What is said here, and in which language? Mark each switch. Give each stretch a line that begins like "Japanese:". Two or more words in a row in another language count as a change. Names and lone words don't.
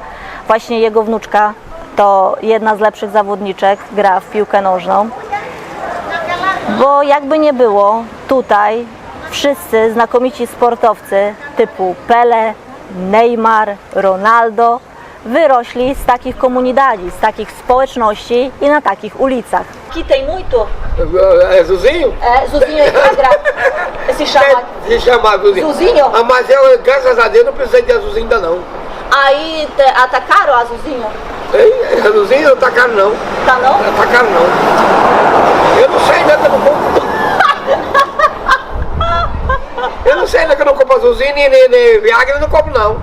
Polish: Właśnie jego wnuczka to jedna z lepszych zawodniczek, gra w piłkę nożną. Bo jakby nie było, tutaj wszyscy znakomici sportowcy typu Pele, Neymar, Ronaldo wyrośli z takich komunidadzi, z takich społeczności i na takich ulicach.
Portuguese: Aqui tem muito? Zuzinho? Zuzinho se chama. Se chama Zuzinho. Zuzinho? Mas eu, graças a Deus, não precisei de Azulzinho ainda não. Aí atacaram a Zuzinho? Azulzinho não tá caro não. Tá não? Tá caro não. Eu não sei ainda que eu não compro. Eu não sei ainda que eu não compro Azulzinho, nem Viagra, eu não compro não.